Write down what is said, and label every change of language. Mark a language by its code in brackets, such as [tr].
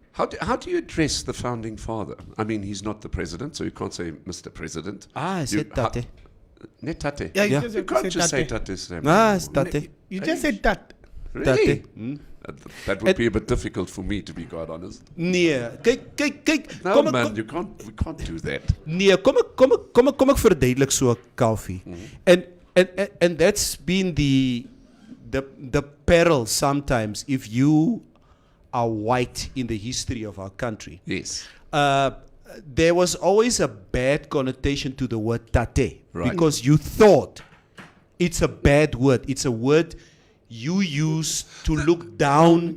[en] How do you address the founding father? I mean, he's not the president, so you can't say Mr. President. I said tate. [af] Net tate. [en] Yeah, Yeah. You can't just say tate. Sam. It's tate. You just said that. Really? Tate. Hmm? That would be a bit difficult for me, to be quite honest. [af] Nee, kyk. [en] No, man, we can't do that. [af] Nee, kom ek verduidelik so 'n Kalfie. [en] And that's been the peril sometimes if you are white in the history of our country. Yes. There was always a bad connotation to the word tate, Right. because you thought it's a bad word. It's a word you use to look down.